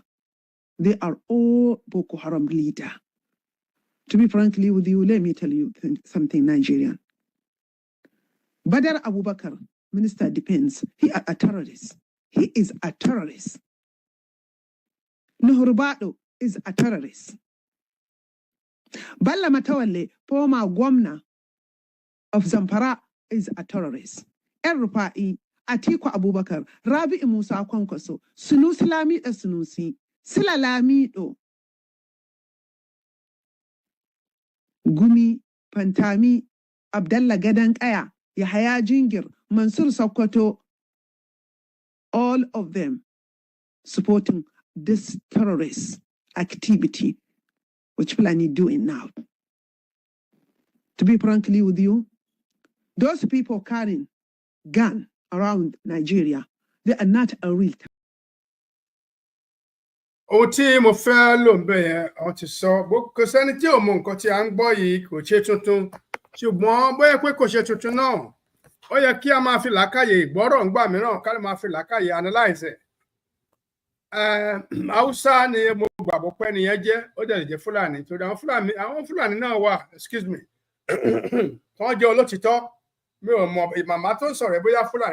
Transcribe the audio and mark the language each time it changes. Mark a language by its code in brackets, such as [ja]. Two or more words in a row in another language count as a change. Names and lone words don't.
[en] They are all Boko Haram leader. To be frankly with you, let me tell you something, Nigerian. Badar Abubakar, Minister of Defense, he is a terrorist. He is a terrorist. Nuhurubado is a terrorist. Balla Matawalle, former governor of Zamfara, is a terrorist. El-Rufai, Atiku Abubakar, Rabi Musa Kwankwaso, Sunusi Lamido Sunusi, Sile Lamido, Gumi, Pantami, Abdallah Gadankaya, Yahya Jingir, Mansur Sokoto, all of them supporting this terrorist activity, which Fulani doing now. To be frankly with you, those people carrying gun around Nigeria. They are not a real threat. [yo] Ohun tí mo fẹ́ lò ń bẹ̀ yẹn àwọn ti sọ kò sẹ́ni tí ò mọ nǹkan tí à ń gbọ́ yìí kò ṣe tuntun ṣùgbọ́n bóyá pé kò ṣe tuntun náà ó yẹ kí a máa fi làákàyè ìgbọ́rọ̀ ńgbà mìíràn ká lè máa fi làákàyè analyze Haúsá ni mo gbàgbọ́ pé nìyẹn jẹ́ ó dẹ̀ lè jẹ́ Fúlàní torí àwọn Fúlàní náà wà [en] excuse me [yo] wọ́n jẹ́ olótìtọ́ mi ò mọ màmá tó ń sọ̀rọ̀ bóyá Fúlàní